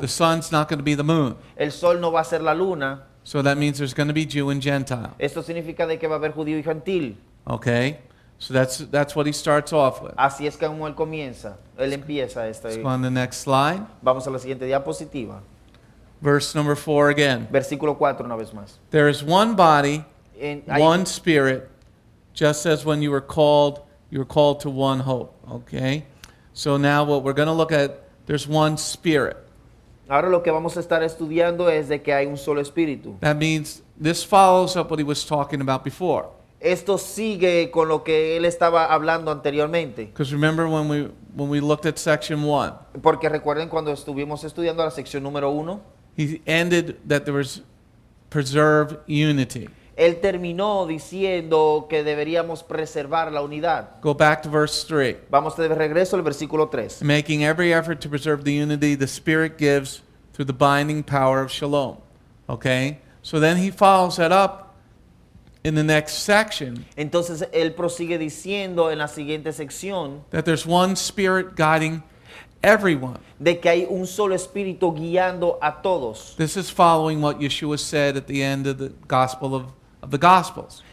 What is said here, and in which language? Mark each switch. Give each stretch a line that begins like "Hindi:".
English: The sun's not going to be the moon.
Spanish: El sol no va a ser la luna.
English: So that means there's going to be Jew and Gentile.
Spanish: Esto significa de que va a haber judío y gentil.
English: Okay? So that's what he starts off with.
Spanish: Así es como él comienza. Él empieza esto.
English: Let's go on the next slide.
Spanish: Vamos a la siguiente diapositiva.
English: Verse number 4 again.
Spanish: Versículo 4 una vez más.
English: There is one body,
Spanish: Hay
English: one spirit, just as when you were called to one hope. Okay? So now what we're going to look at, there's one spirit.
Spanish: Ahora lo que vamos a estar estudiando es de que hay un solo espíritu.
English: That means this follows up what he was talking about before.
Spanish: Esto sigue con lo que él estaba hablando anteriormente.
English: Because remember when when we looked at section 1.
Spanish: Porque recuerden cuando estuvimos estudiando la sección número 1,
English: He ended that there was preserved unity.
Spanish: él terminó diciendo que deberíamos preservar la unidad.
English: Go back to verse 3.
Spanish: Vamos de regreso al versículo 3.
English: Making every effort to preserve the unity the Spirit gives through the binding power of shalom. Okay? So then he follows that up in the next section
Spanish: Entonces él prosigue diciendo en la siguiente sección
English: that there's one Spirit guiding everyone.
Spanish: de que hay un solo espíritu guiando a todos.
English: This is following what Yeshua said at the end of the Gospel of the Gospels.